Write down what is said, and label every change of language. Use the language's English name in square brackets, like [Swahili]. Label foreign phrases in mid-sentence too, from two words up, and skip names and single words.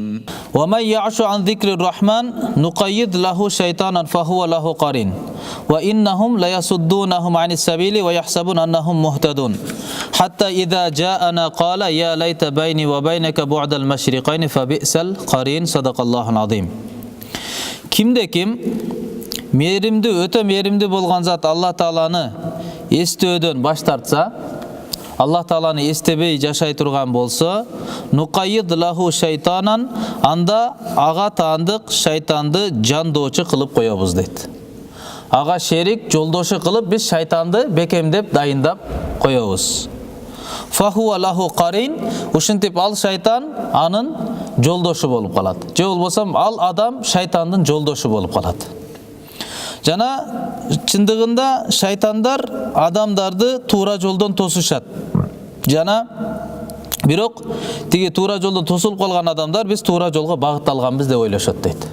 [Arabic] ومن يعش عن ذكر الرحمن نقيض له شيطانا فهو له قرين وإنهم ليصدونهم عن السبيل ويحسبون أنهم مهتدون حتى إذا جاءنا قال يا ليت بيني وبينك بعد المشرقين فبئس القرين صدق الله العظيم. [Kyrgyz] Kimde-kim merimdi, öte merimdi bolgan zat Allah Taala'ны estöödөн baş tartsa, Allah Taala'ны estebey жашай турган болсо, [Arabic] نقيض له شيطانا, [Kyrgyz] анда ага таандык шайтанды жандоочу кылып коебуз дейт. Ага шерик, жолдошу кылып биз шайтанды бекемдеп дайындап коебуз. [Arabic] فهو له قرين, [Kyrgyz] ушинтип ал шайтан анын жолдошу болуп калат. Же болбосо ал адам шайтандын жолдошу болуп калат. Жана чындыгында шайтандар адамдарды туура жолдон тосушат. Жана бирок тиги туура жолдон тосулуп калган адамдар биз туура жолго багытталганбыз деп ойлошот дейт.